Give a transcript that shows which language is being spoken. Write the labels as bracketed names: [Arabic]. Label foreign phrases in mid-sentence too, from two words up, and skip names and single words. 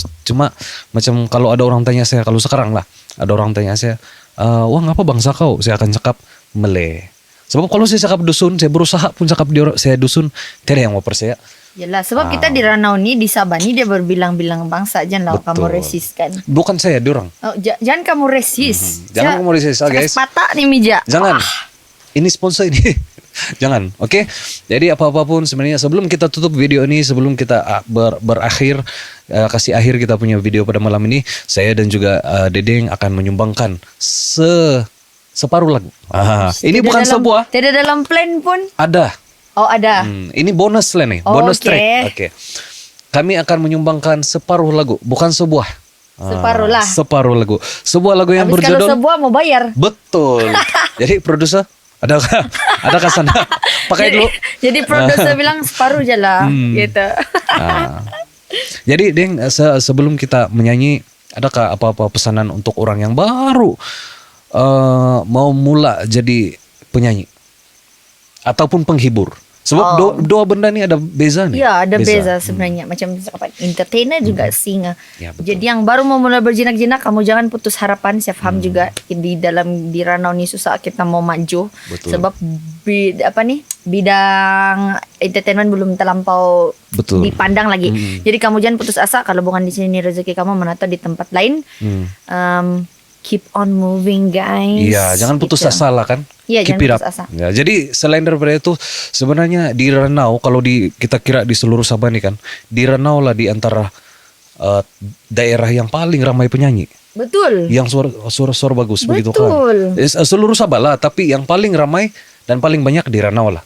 [Malay] Cuma macam kalau ada orang tanya saya, kalau sekarang lah, ada orang tanya saya, wah ngapa bangsa kau? Saya akan cakap Malay. Sebab kalau saya cakap dusun, saya berusaha pun cakap saya dusun, tidak yang mau percaya. Yalah, sebab kita di Ranau ni, di Sabah ni dia berbilang-bilang bangsa. Janganlah kamu resist kan. Bukan saya, diorang. Oh, jangan kamu resist. Jangan kamu [English] resist, guys. [Malay] Patah nih Mija. Jangan. Ini sponsor ini. Jangan, oke? Jadi apa-apapun sebenarnya sebelum kita tutup video ini, sebelum kita berakhir, kasih akhir kita punya video pada malam ini, saya dan juga Dedeng akan menyumbangkan separuh lagu. Ini bukan sebuah. Tidak dalam plan pun. Ada. Oh ada. Ini bonus lah nih, [English] bonus track. [Malay] Oke. Kami akan menyumbangkan separuh lagu, bukan sebuah. Separuh lah. Separuh lagu. Sebuah lagu yang Habis berjudul. Kalau sebuah mau bayar. Betul. Jadi produser, adakah sana? Pakai dulu. Jadi produser bilang separuh je lah, gitu. Jadi Deng, sebelum kita menyanyi, adakah apa-apa pesanan untuk orang yang baru mau mula jadi penyanyi ataupun penghibur? Sebab dua benda ni ada beza nih. Ya, ada beza sebenarnya. Macam entertainer juga singer. Ya, jadi yang baru mau mulai berjinak-jinak, kamu jangan putus harapan. Saya faham juga di Ranau ni susah kita mau maju. Betul. Sebab bidang entertainment belum terlampau dipandang lagi. Jadi kamu jangan putus asa. Kalau bukan di sini rezeki kamu, mana tahu di tempat lain. [English] Keep on moving, guys. [Malay] Iya, jangan putus asa lah kan. Iya, [English] Keep [Malay] jangan [English] it up. [Malay] putus asa. Ya, jadi selain daripada itu, sebenarnya di Ranau, kalau kita kira di seluruh Sabah nih kan, di Ranau lah di antara daerah yang paling ramai penyanyi. Betul. Yang suara bagus begitu kan. Betul. Seluruh Sabah lah, tapi yang paling ramai dan paling banyak di Ranau lah.